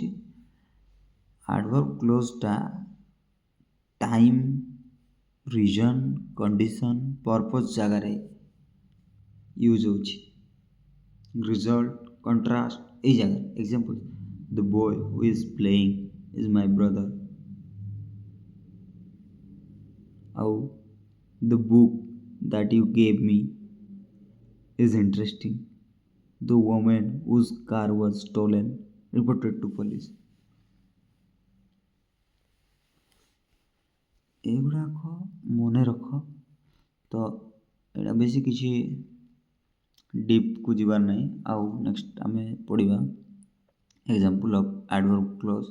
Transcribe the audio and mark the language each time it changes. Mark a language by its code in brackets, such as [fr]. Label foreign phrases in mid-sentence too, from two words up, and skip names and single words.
[en] adverb clauseଟା time, reason, condition, purpose [or] ଜାଗାରେ ୟୁଜ୍ ହେଉଛି। [en] result, contrast [or] ଏଇ ଜାଗାରେ। [en] Example, the boy who is playing is my brother. ଆଉ the book that you gave me is interesting. The woman whose car was stolen reported to police. [or] ଏଗୁଡ଼ାକ ମନେ ରଖ। ତ ଏଇଟା ବେଶୀ କିଛି ଡିପ୍କୁ ଯିବାର ନାହିଁ। ଆଉ ନେକ୍ସଟ ଆମେ ପଢ଼ିବା [en] example of adverb clause.